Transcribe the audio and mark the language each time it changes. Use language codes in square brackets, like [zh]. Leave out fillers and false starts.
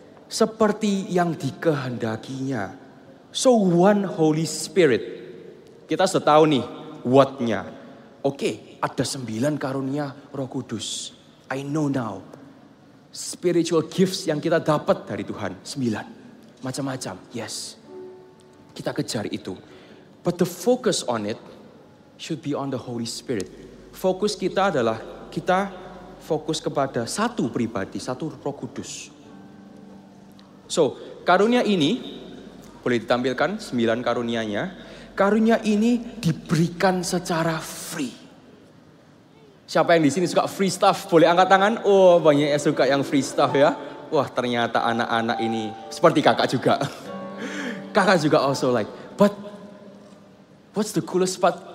[id] Seperti yang dikehendakinya. [en] So one Holy Spirit. [id] Kita sudah tahu nih what-nya. Oke, ada 9 karunia Roh Kudus. [en] I know now. [id] Spiritual gifts yang kita dapat dari Tuhan. 9. Macam-macam. Yes. Kita kejar itu. [en] But the focus on it should be on the Holy Spirit. [id] Fokus kita adalah kita fokus kepada satu pribadi, satu Roh Kudus. So, karunia ini boleh ditampilkan 9 karunianya. Karunia ini diberikan secara free. Siapa yang di sini suka free stuff? Boleh angkat tangan. Oh, banyak yang suka yang free stuff ya. Wah, ternyata anak-anak ini seperti kakak juga. Kakak juga [en] also like. But what's the coolest part?